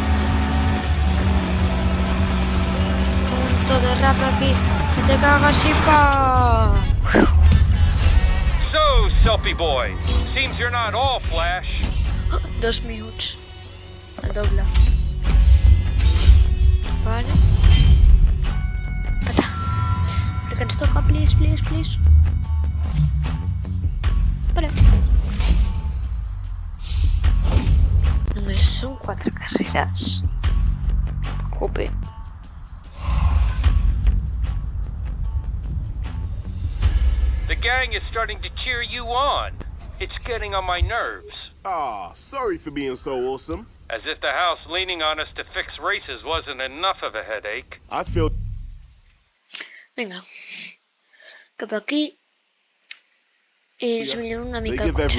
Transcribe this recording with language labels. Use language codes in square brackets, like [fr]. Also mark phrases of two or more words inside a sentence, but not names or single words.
[es] Punto de rap aquí. Que te cagas y pa. [en] So, Selfie Boy, seems you're not all Flash. [ca] 2 minuts. El doble. Vale. Espera. El que ens toca, [en] please, please, please. [ca] Vale. Només són 4 carreres. [es] Jope. [en] The gang is starting to cheer you on. It's getting on my nerves. Ah, sorry for being so awesome. As if the house leaning on us to fix races wasn't enough of a headache. I feel... [ca] Venga. Cap aquí. I ens millora una [en] They [ca] mica el [en] give [ca] cotxe.